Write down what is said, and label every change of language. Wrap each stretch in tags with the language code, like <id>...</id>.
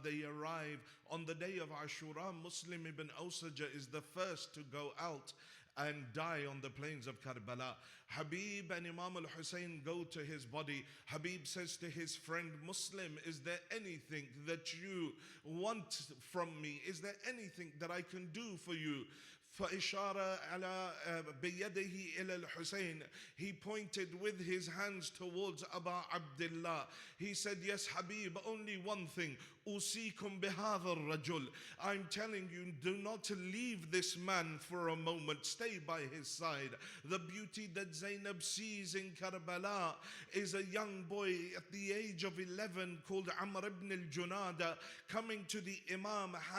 <en>They arrive on the day of Ashura. Muslim ibn Awsaja is the first to go out and die on the plains of Karbala. Habib and Imam al-Husayn go to his body. Habib says to his friend Muslim, is there anything that you want from me? Is there anything that I can do for you?</en> <ar>فإشارة على بيده إلى الحسين.</ar> <en>He pointed with his hands towards Abu Abdullah. He said, yes, Habib, only one thing.</en> <ar>أوصيكم بهذا الرجل.</ar> <en>I'm telling you, do not leave this man for a moment. Stay by his side. The beauty that Zainab sees in Karbala is a young boy at the age of 11 called Amr ibn al-Junada coming to the Imam.</en>